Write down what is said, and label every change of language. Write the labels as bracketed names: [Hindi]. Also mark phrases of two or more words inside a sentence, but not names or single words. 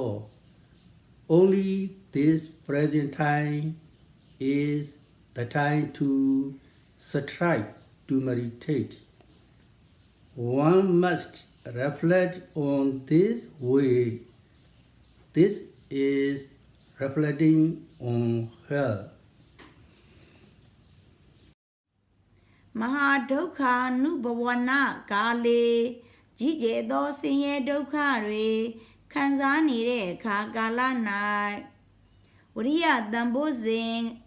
[English] Only this present time is the time to strive to meditate. One must reflect on this way. This is reflecting on hell. [Burmese] မဟာဒုက္ခအနုဘဝနာကာလေကြီးကျယ်သောဆင်းရဲဒုက္ခတွေခံစားနေတဲ့အခါကာလ၌ဝိရိယတန်ဖိုးစဉ်